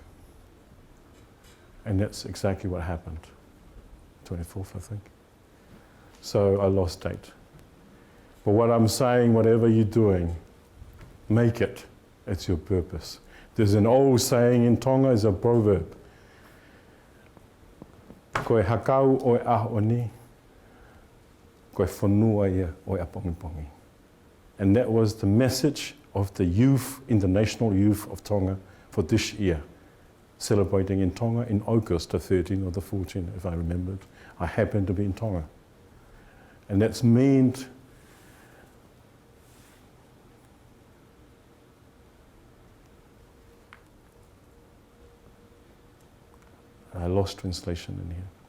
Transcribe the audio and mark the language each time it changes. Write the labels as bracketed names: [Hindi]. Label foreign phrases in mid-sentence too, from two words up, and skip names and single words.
[English] And that's exactly what happened. 24th, I think. So I lost date. But what I'm saying, whatever you're doing, make it. It's your purpose. There's an old saying in Tonga, it's a proverb. [Tongan] Koe hakau o e ahoni, koe whanua ia o e apongipongi. [English] And that was the message of the youth, International Youth of Tonga for this year, celebrating in Tonga in August the 13th or the 14th, if I remembered. I happened to be in Tonga. And that's meant I lost translation in here.